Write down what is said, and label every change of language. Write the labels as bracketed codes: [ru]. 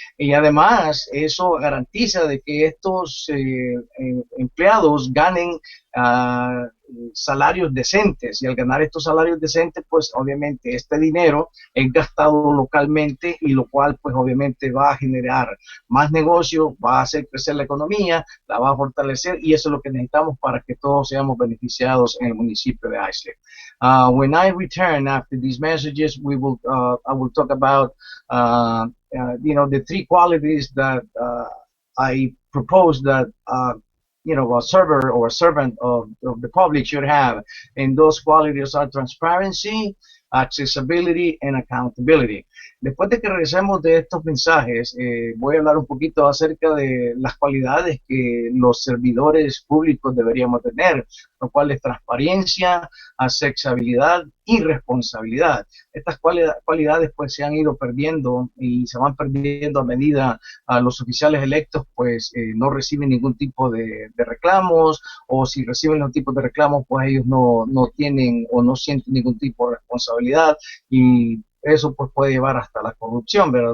[es] Y además eso garantiza de que estos empleados ganen salarios decentes, y al ganar estos salarios decentes pues obviamente este dinero es gastado localmente, y lo cual pues obviamente va a generar más negocio, va a hacer crecer la economía, la va a fortalecer, y eso es lo que necesitamos para que todos seamos beneficiados en el municipio de Islip. [en] When I return after these messages, I will talk about the three qualities that I propose that a server or a servant of the public should have. And those qualities are transparency, accessibility, and accountability. [es] Después de que regresemos de estos mensajes, voy a hablar un poquito acerca de las cualidades que los servidores públicos deberíamos tener, lo cual es transparencia, accesibilidad y responsabilidad. Estas cualidades pues se han ido perdiendo y se van perdiendo a medida a los oficiales electos pues no reciben ningún tipo de reclamos, o si reciben algún tipo de reclamos pues ellos no tienen o no sienten ningún tipo de responsabilidad, y eso pues puede llevar hasta la corrupción, ¿verdad?